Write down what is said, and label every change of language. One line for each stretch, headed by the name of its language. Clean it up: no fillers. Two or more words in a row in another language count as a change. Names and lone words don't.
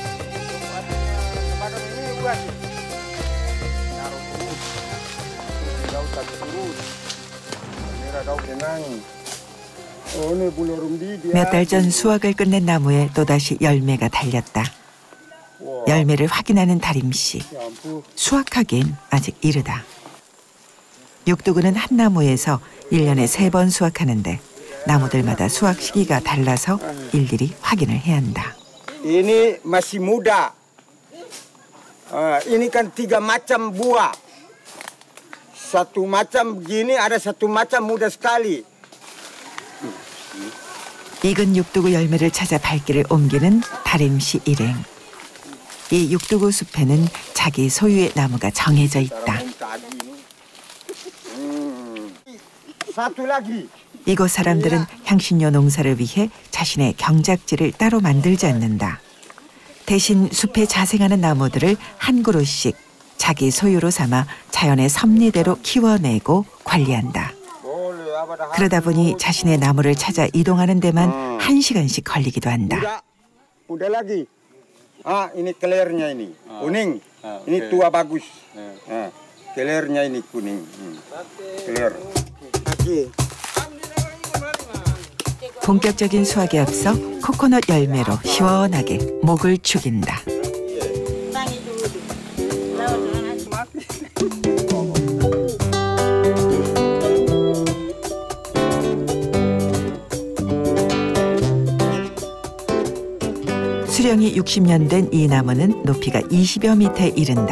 Korean: 몇 달 전 수확을 끝낸 나무에 또다시 열매가 달렸다. 열매를 확인하는 다림씨. 수확하기엔 아직 이르다. 육두구는 한 나무에서 1년에 3번 수확하는데 나무들마다 수확 시기가 달라서 일일이 확인을 해야 한다.
Indonesian: Ini masih muda. Ini kan 3 macam buah. Satu macam begini, ada satu macam muda sekali.
Korean: 익은 육두구 열매를 찾아 발길을 옮기는 다림씨 일행. 이 육두구 숲에는 자기 소유의 나무가 정해져 있다. 이곳 사람들은 향신료 농사를 위해 자신의 경작지를 따로 만들지 않는다. 대신 숲에 자생하는 나무들을 한 그루씩 자기 소유로 삼아 자연의 섭리대로 키워내고 관리한다. 그러다 보니 자신의 나무를 찾아 이동하는 데만 1시간씩 걸리기도 한다.
Indonesian: Ini kelernya ini, kuning. Ini tua bagus. Kelernya ini kuning. keler.
Korean: 본격적인 수확에 앞서 코코넛 열매로 시원하게 목을 죽인다. 수령이 60년 된 이 나무는 높이가 20여 미터에 이른다.